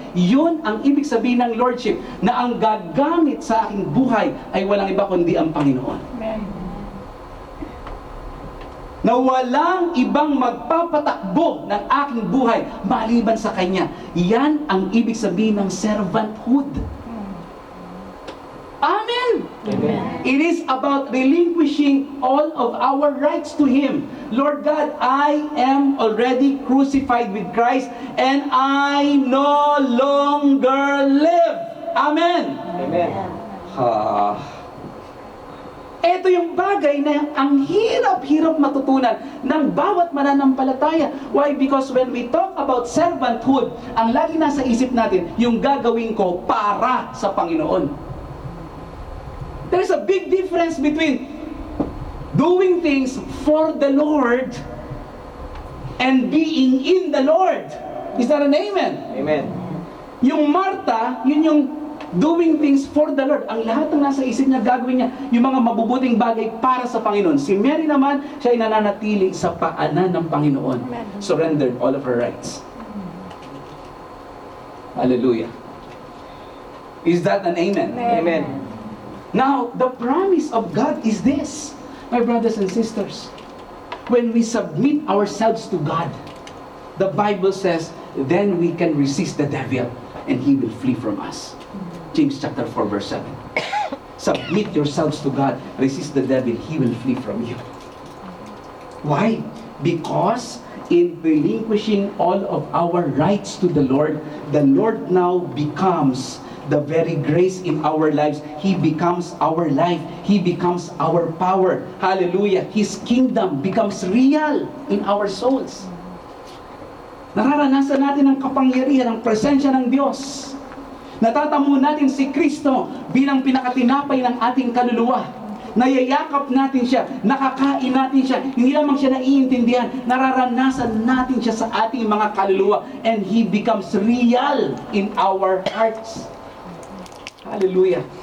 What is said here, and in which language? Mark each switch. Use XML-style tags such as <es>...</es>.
<tl>Yun ang ibig sabihin ng Lordship, na ang gagamit sa aking buhay ay walang iba kundi ang Panginoon. Amen. Na walang ibang magpapatakbo ng aking buhay maliban sa Kanya. Yan ang ibig sabihin ng servanthood. Amen! Amen.</tl> <en>It is about relinquishing all of our rights to Him. Lord God, I am already crucified with Christ and I no longer live. Amen! Amen.</en> <tl>Ito yung bagay na ang hirap-hirap matutunan ng bawat mananampalataya.</tl> <en>Why? Because when we talk about servanthood,</en> <tl>ang lagi nasa isip natin, yung gagawin ko para sa Panginoon.</tl> <en>There's a big difference between doing things for the Lord and being in the Lord. Is that an amen? Amen.</en> <tl>Yung Martha, yun yung</tl> <en>doing things for the Lord.</en> <tl>Ang lahat ng nasa isip niya, gagawin niya yung mga mabubuting bagay para sa Panginoon. Si Mary naman, siya ay nananatili sa paanan ng Panginoon.</tl> <en>Surrendered all of her rights. Hallelujah. Is that an amen? Amen. Now, the promise of God is this, my brothers and sisters. When we submit ourselves to God, the Bible says, then we can resist the devil and he will flee from us. James chapter 4 verse 7. Submit yourselves to God, resist the devil, he will flee from you. Why? Because in relinquishing all of our rights to the Lord now becomes the very grace in our lives. He becomes our life. He becomes our power. Hallelujah. His kingdom becomes real in our souls.</en> <tl>Nararanasan natin ang kapangyarihan, ang presensya ng Diyos. Natatamo natin si Kristo bilang pinakatinapay ng ating kaluluwa. Nayayakap natin siya, nakakain natin siya, hindi lamang siya naiintindihan, nararanasan natin siya sa ating mga kaluluwa,</tl> <en>and He becomes real in our hearts. Hallelujah.</en>